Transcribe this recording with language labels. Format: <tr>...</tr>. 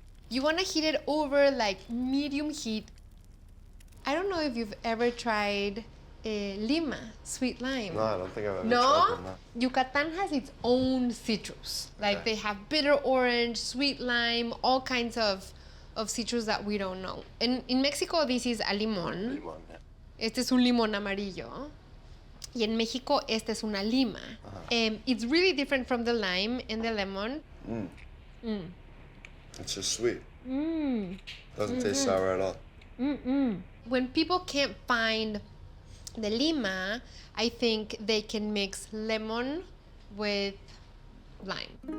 <en>You want to heat it over like medium heat. I don't know if you've ever tried lima, sweet lime. No, I don't think I've ever No? tried that. No. Yucatán has its own citrus. Like they have bitter orange, sweet lime, all kinds of citrus that we don't know. And in Mexico, this is a limón. Limón, yeah.</en> <es>Este es un limón amarillo. Y en México, esta es una lima.</es> <en>It's really different from the lime and the lemon. It's just sweet. Doesn't taste sour at all. When people can't find the lima, I think they can mix lemon with lime.</en>